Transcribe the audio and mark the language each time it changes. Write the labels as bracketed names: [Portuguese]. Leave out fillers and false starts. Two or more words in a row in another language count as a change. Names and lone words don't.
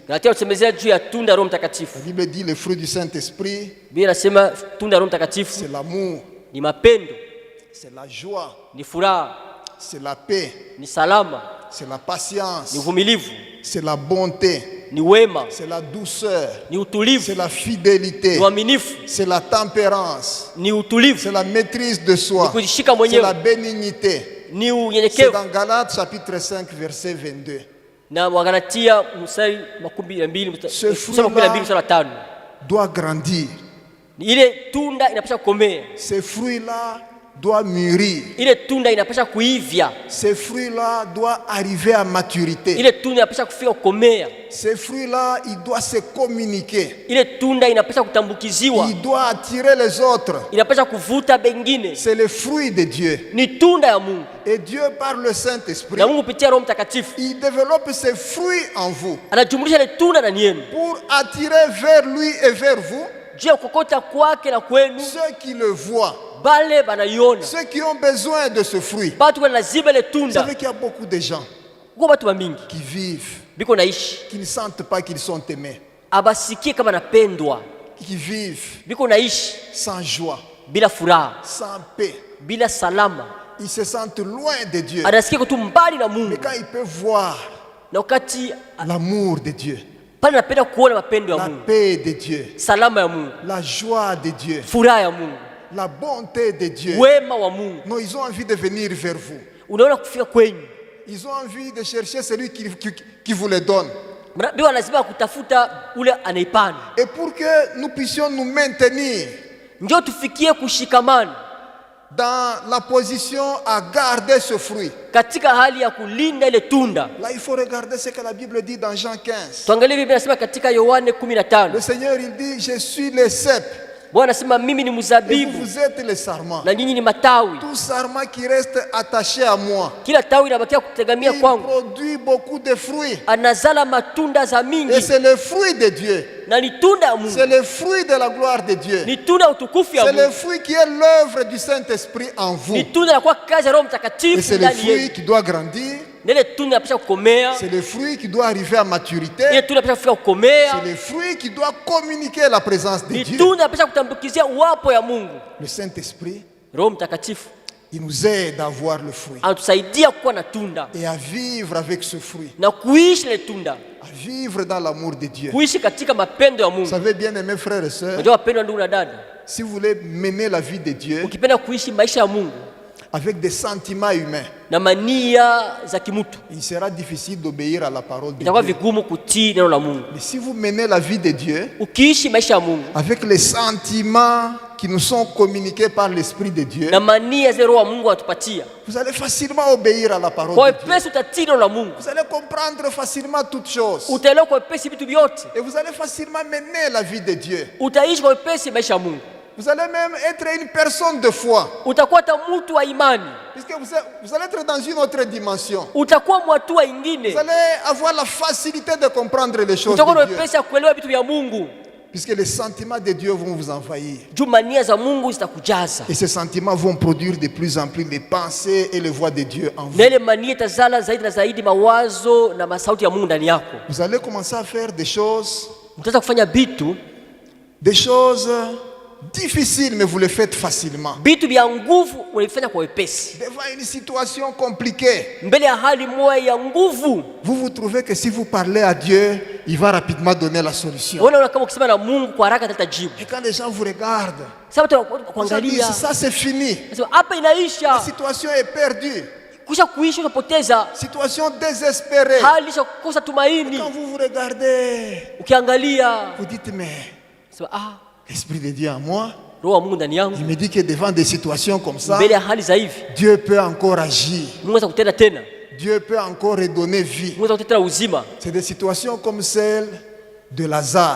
[French] La Bible dit le fruit du Saint-Esprit, c'est l'amour, c'est la joie, c'est la paix, c'est la patience, c'est la bonté, c'est la douceur, c'est la fidélité, c'est la tempérance, c'est la maîtrise de soi, c'est la bénignité. C'est dans Galates chapitre 5 verset 22. Ce fruit-là doit grandir. Ces fruits-là doit mûrir. [Swahili] Ile tunda inapasha kuivya. [French] Ces fruits-là doivent arriver à maturité. [Swahili] Ile tunda inapasha kufika kukomea. [French] Ces fruits-là, il doit se communiquer. [Swahili] Ile tunda inapasha kutambukiziwa. [French] Il doit attirer les autres. [Swahili] Inapasha kuvuta bengine. [French] C'est le fruit de Dieu. [Swahili] Ni tunda ya Mungu. [French] Et Dieu par le Saint-Esprit, [Swahili] Na Mungu kupitia Roho Mtakatifu, [French] il développe ses fruits en vous. [Swahili] Anajumlisha ile tunda ndani yenu. [French] Pour attirer vers lui et vers vous [Swahili] Juu ya kukokota kwake na kwenu, [French] ceux qui le voient. [Swahili] bale banaiona. [French] Ceux qui ont besoin de ce fruit. [Swahili] Batu kwa lazima ile [French] Vous [Swahili] tunda. [French] savez qu'il y a beaucoup de gens [Swahili] Kwa batu mingi [French] qui vivent, [Swahili] biko naishi [French] qui ne sentent pas qu'ils sont aimés, [Swahili] abasikie kama napendwa. [French] qui vivent [Swahili] Biko naishi [French] sans joie, [Swahili] bila furaha, [French] sans paix. [Swahili] bila salama. [French] Ils se sentent loin de Dieu. [Swahili] Anasikia kutu mbali na [French] Mais [Swahili] Mungu. [French] quand ils peuvent voir [Swahili] Na wakati [French] l'amour de Dieu, [Swahili] pale napenda kuona mapendo ya [French] la [Swahili] Mungu, [French] paix de Dieu, [Swahili] salama ya Mungu, [French] la joie de Dieu, [Swahili] furaha ya Mungu, [French] la bonté de Dieu, [Swahili] wema wa Mungu, [French] non, ils ont envie de venir vers vous. [Swahili] unaona kufika kwenyu. [French] Ils ont envie de chercher celui qui vous le donne. [Swahili] Bila lazima kutafuta ule anaipana. [French] Et pour que nous puissions nous maintenir [Swahili] Ndio tufikie kushikamana [French] dans la position à garder ce fruit. [Swahili] katika hali ya kulinda ile tunda. [French] Là, il faut regarder ce que la Bible dit dans Jean 15. [Swahili] Tuangalie Biblia inasema katika Yohane 15. [French] Le Seigneur, il dit, je suis le cep [Swahili] Bwana anasema mimi ni [French] et [Swahili] mzabibu [French] vous êtes les sarments. [Swahili] na nyinyi ni matawi. [French] Tout sarment qui reste attaché à moi, [Swahili] Kila tawi linabakia kutegamia [French] il [Swahili] kwangu, [French] produit beaucoup de fruits. [Swahili] anazala matunda za [French] Et [Swahili] mingi, [French] c'est le fruit de Dieu. [Swahili] na ni tunda ya [French] C'est [Swahili] Mungu, [French] le fruit de la gloire de Dieu. [Swahili] ni tunda ya utukufu ya [French] C'est le [Swahili] Mungu, [French] fruit qui est l'œuvre du Saint-Esprit en vous. [Swahili] ni tunda ya kwa kazi ya Roho [French] Et [Swahili] Mtakatifu [French] c'est le [Swahili] ndani [French] fruit [Swahili] yetu. [French] qui doit grandir. [Swahili] Na ile tunda inapaswa kukomea, [French] C'est le fruit qui doit arriver à maturité. [Swahili] ile tunda inapaswa kufika kukomea, [French] C'est le fruit qui doit communiquer la présence de [Swahili] ni [French] Dieu. [Swahili] tunda inapaswa kutambukizia uwapo ya Mungu. [French] Le Saint-Esprit, [Swahili] Roho Mtakatifu [French] il nous aide à avoir le fruit [Swahili] anatusaidia kuwa na tunda [French] et à vivre avec ce fruit, [Swahili] na kuishi ile tunda, [French] à vivre dans l'amour de Dieu. [Swahili] kuishi katika mapendo ya [French] Vous [Swahili] Mungu. [French] savez, bien aimés frères et sœurs, [Swahili] Unajua wapendwa ndugu na dada, [French] si vous voulez mener la vie de Dieu [Swahili] ukipenda kuishi maisha ya Mungu [French] avec des sentiments humains, [Swahili] na mania za kimutu, [French] il sera difficile d'obéir à la parole de [Swahili] itakuwa [French] Dieu. [Swahili] vigumu kutii neno la Mungu. [French] Mais si vous menez la vie de Dieu [Swahili] Ukiishi maisha ya Mungu [French] avec les sentiments qui nous sont communiqués par l'Esprit de Dieu, [Swahili] na mania zile Roho wa Mungu anatupatia, [French] vous allez facilement obéir à la parole [Swahili] kwa [French] de Dieu. [Swahili] wepesi utatii neno la Mungu, [French] Vous allez comprendre facilement toutes choses. [Swahili] utaelewa kwa wepesi vitu vyote, [French] Et vous allez facilement mener la vie de Dieu. [Swahili] utaishi kwa wepesi maisha ya Mungu, [French] Vous allez même être une personne de foi. [Swahili] utakuwa hata mtu wa imani, [French] Puisque vous allez être dans une autre dimension. [Swahili] utakuwa mwatua ingine, [French] Vous allez avoir la facilité de comprendre les choses [Swahili] utakuwa na [French] de Dieu. [Swahili] wepesi ya kuelewa vitu vya Mungu, [French] Puisque les sentiments de Dieu vont vous envahir. [Swahili] juu mania za Mungu zitakujaza, [French] Et ces sentiments vont produire de plus en plus les pensées et les voix de Dieu en vous. [Swahili] na ile mania itazala zaidi na zaidi mawazo na masauti ya Mungu ndani yako. [French] Vous allez commencer à faire des choses [Swahili] Mtaweza kufanya vitu [French] difficiles, mais vous les faites facilement. [Swahili] vitu vya nguvu unavifanya kwa wepesi, [French] Devant une situation compliquée, [Swahili] mbele ya hali moja ya nguvu. [French] vous trouvez que si vous parlez à Dieu, il va rapidement donner la solution. [Swahili] Unaona kama ukisema na Mungu kwa haraka ataleta jibu. [French] Et quand les gens vous regardent, [Swahili] Sasa watu [French] vous disent, [Swahili] kuangalia, [French] ça c'est fini. [Swahili] nasema hapa [French] La [Swahili] inaisha, [French] situation est perdue. [Swahili] kusha kuisha, unapoteza [French] Situation désespérée. [Swahili] hali, isha kukosa tumaini. [French] Quand vous regardez, [Swahili] Ukiangalia [French] vous dites, mais [Swahili] sema [French] l'Esprit de Dieu en moi, [Swahili] Roho wa Mungu ndani [French] il [Swahili] yangu, [French] me dit que devant des situations comme ça, [Swahili] mbele ya hali za hivi [French] Dieu peut encore agir. [Swahili] Mungu anaweza kutenda tena, [French] Dieu peut encore redonner vie. [Swahili] Mungu anaweza kutenda uzima. [French] C'est des situations comme celle de Lazare.